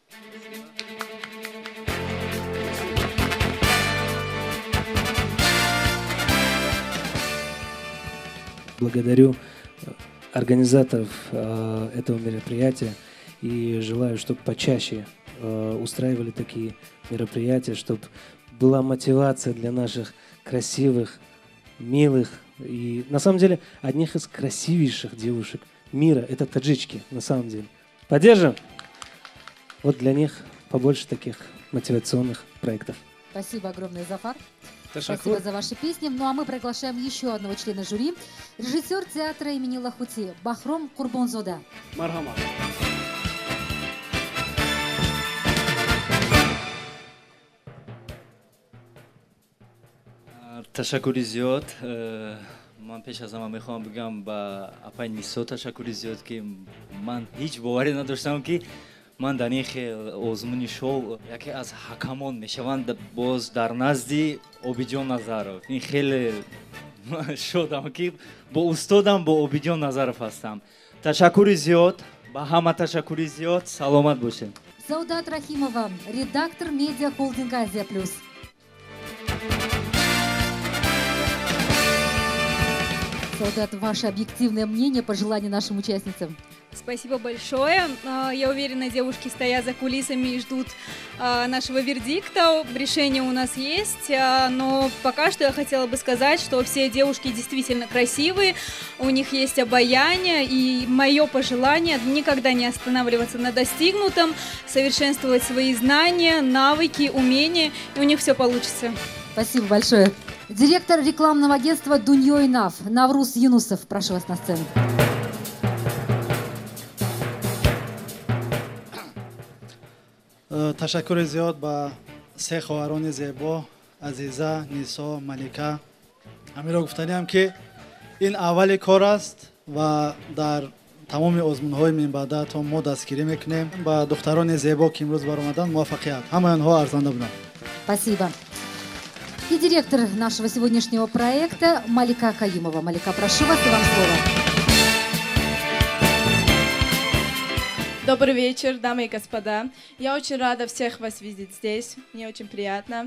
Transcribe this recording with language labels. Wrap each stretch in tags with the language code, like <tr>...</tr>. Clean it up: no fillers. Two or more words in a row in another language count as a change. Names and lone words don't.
<ru>Благодарю организаторов этого мероприятия и желаю, чтобы почаще устраивали такие мероприятия, чтобы была мотивация для наших красивых, милых и, на самом деле, одних из красивейших девушек мира. Это таджички, на самом деле. Поддержим! Вот для них побольше таких мотивационных проектов. Спасибо огромное, Зафар.</ru> <tg>Ташаккур.</tg> <ru>Спасибо за ваши песни. Ну а мы приглашаем еще одного члена жюри, режиссер театра имени Лахути Бахром Курбонзода.</ru> <tg>Мархамат. ташаккури зиёд. ман пеш аз ҳама мехоҳам бигам ба апай нисо ташаккури зиёд ки ман ҳеҷ боварӣ надоштам ки ман дар ин хел озмуни шоу яке аз ҳакамон мешаванд боз дар назди Обиҷон Назаров. Ин хеле шодам ки бо устодам бо Обиҷон Назаров ҳастам. Ташаккури зиёд, ба ҳама ташаккури зиёд. Саломат бошед.</tg> <ru>Саудат Рахимова, редактор медиа-холдинга «Азия Плюс». Саудат, ваше объективное мнение, пожелания нашим участницам. Спасибо большое. Я уверена, девушки стоят за кулисами и ждут нашего вердикта. Решение у нас есть, но пока что я хотела бы сказать, что все девушки действительно красивые, у них есть обаяние, и мое пожелание никогда не останавливаться на достигнутом, совершенствовать свои знания, навыки, умения, и у них все получится. Спасибо большое. Директор рекламного агентства «Дуньё и Нав» Навруз Юнусов, прошу вас на сцену.</ru> <tg>ташаккури зиёд ба се хоҳарони зебо Азиза, Нисо, Малика. ҳаминро гуфтаниам ки ин аввали кор аст ва дар тамоми озмунҳои минбаъдатон мо дастгирӣ мекунем. ба духтарони зебо ки имрӯз баромаданд муваффақият. ҳамаи онҳо арзанда буданд.</tg> <ru>Спасибо. И директор нашего сегодняшнего проекта Малика Каюмова. Малика, прошу вас, и вам слово. Добрый вечер, дамы и господа. Я очень рада всех вас видеть здесь. Мне очень приятно.</ru>